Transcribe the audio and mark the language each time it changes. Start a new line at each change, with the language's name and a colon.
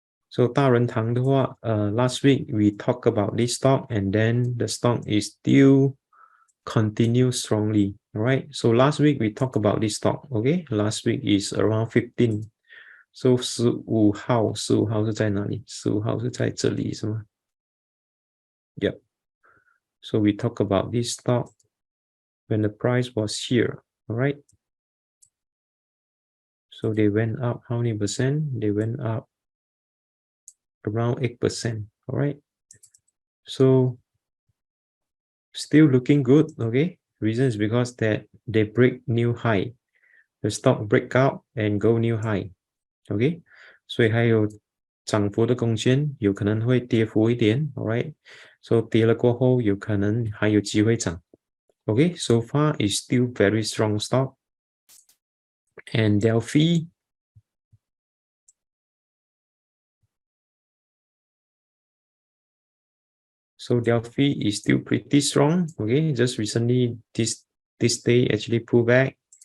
English: So DaRenTang 的话last week we talked about this stock, and then the stock is still continue strongly, right? So last week we talked about this stock, okay? Last week is around 15.
Chinese: So 15号是在哪里？15号是在这里是吗？
English: Yep. So we talk about this stock when the price was here, all right? So they went up how many percent? They went up around 8%, all right? So still looking good, okay? Reason is because that they break new high. The stock break out and go new high, okay?
Chinese: 所以还有涨幅的空间，有可能会跌幅一点 ，alright？ So 跌了过后，有可能还有机会涨。
English: Okay, so far is still very strong stock. And Delfi, so Delfi is still pretty strong. Okay, just recently this day actually pulled back.